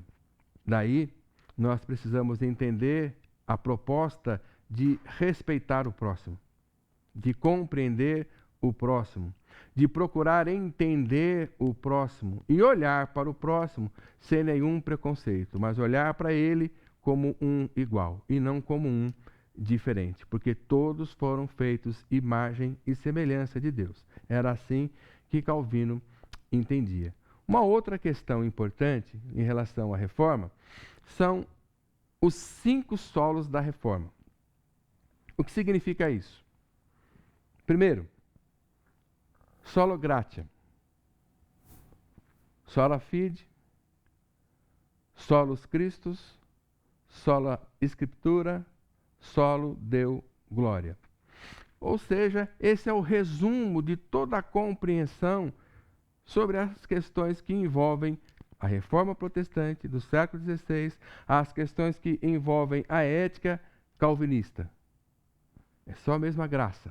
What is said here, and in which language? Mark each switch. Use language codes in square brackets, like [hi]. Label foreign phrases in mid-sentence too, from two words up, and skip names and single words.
[pt] Daí, nós precisamos entender a proposta de respeitar o próximo, de compreender o próximo, de procurar entender o próximo e olhar para o próximo sem nenhum preconceito, mas olhar para ele como um igual e não como um diferente, porque todos foram feitos imagem e semelhança de Deus. Era assim que Calvino entendia. Uma outra questão importante em relação à reforma são os 5 solos da reforma. O que significa isso? Primeiro, [la] solo gratia, sola fide, solus Christus, sola scriptura, solo Deo gloria. [pt] Ou seja, esse é o resumo de toda a compreensão sobre as questões que envolvem a reforma protestante do século XVI, as questões que envolvem a ética calvinista. É só a mesma graça.